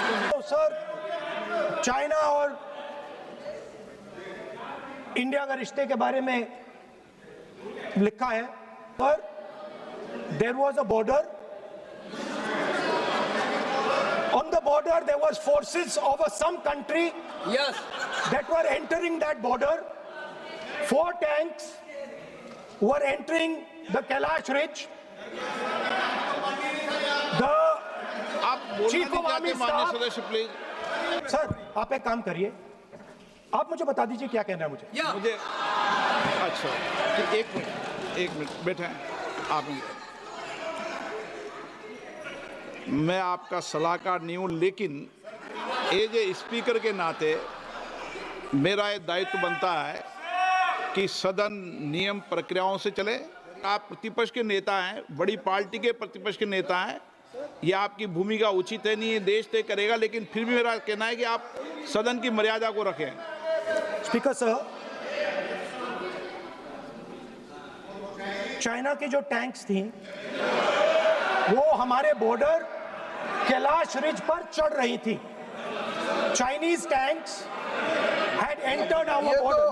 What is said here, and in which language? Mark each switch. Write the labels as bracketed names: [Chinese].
[Hindi] तो sir, China और India का रिश्ते के बारे में लिखा है, पर [English] There was a border, on the border there was forces of some country that were entering that border. 4 tanks were entering the Kailash Ridge. The chief of army staff, [Hindi] सदस्य प्लीज। सर आप एक काम करिए, आप मुझे बता दीजिए क्या कहना है मुझे। अच्छा, एक मिनट बैठे आप। मैं आपका सलाहकार नहीं हूँ, लेकिन [English] as a speaker [Hindi] के नाते मेरा ये दायित्व बनता है कि सदन नियम प्रक्रियाओं से चले। आप प्रतिपक्ष के नेता हैं, बड़ी पार्टी के प्रतिपक्ष के नेता हैं, ये आपकी भूमिका उचित है नहीं, ये देश तय करेगा, लेकिन फिर भी मेरा कहना है कि आप सदन की मर्यादा को रखें। स्पीकर सर, चाइना की जो टैंक्स थी वो हमारे बॉर्डर कैलाश रिज पर चढ़ रही थी। [English] Chinese tanks had entered our border.